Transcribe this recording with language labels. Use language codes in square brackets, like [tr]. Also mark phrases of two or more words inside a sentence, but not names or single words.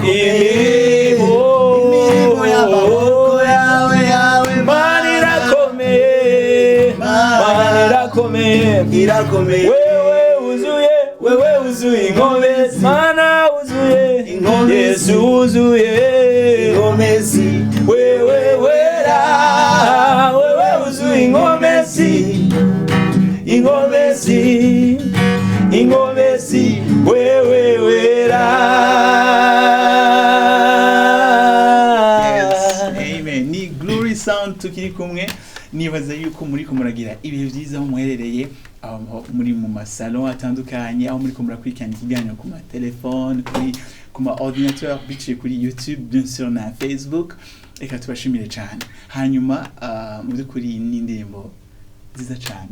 [rn] imirimo y'amaboko yawe mana irakomeye mana irakomeye wewe wuzuye inkomezi mana wuzuye Yesu wuzuye inkomezi wewe wera wewe wuzuye inkomezi inkomezi inkomezi wewe wera. [en] Yes, amen. [rn] Ni glory sound tukiri kumwe, nibaza yuko muri ko muragira ibihe byiza aho muherereye, aho muri mu masalo atandukanye, aho muri ko murakurikirana ikiganiro ku matelefone, ku ma ordinateur, biciye kuri YouTube, [fr] bien sûr [rn] na Facebook. Reka tubashimire cyane. Hanyuma mu by'ukuri n'indirimbo nziza cyane.